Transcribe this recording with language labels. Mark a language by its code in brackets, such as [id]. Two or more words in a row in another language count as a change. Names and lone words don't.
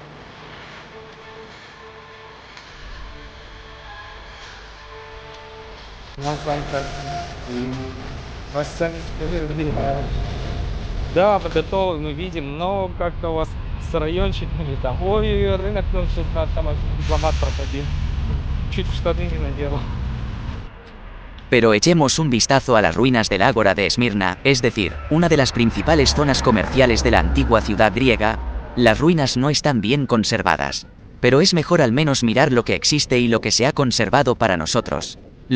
[ru] Да, готовы, мы видим, но как-то у вас с райончиками там. Ой, рынок, ну что там дипломат пропадил. Чуть штаны не надел. [es] Pero echemos un vistazo a las ruinas del Ágora de Esmirna, es decir, una de las principales zonas comerciales de la antigua ciudad griega. Las ruinas no están bien conservadas. Pero es mejor al menos mirar lo que existe y lo que se ha conservado para nosotros.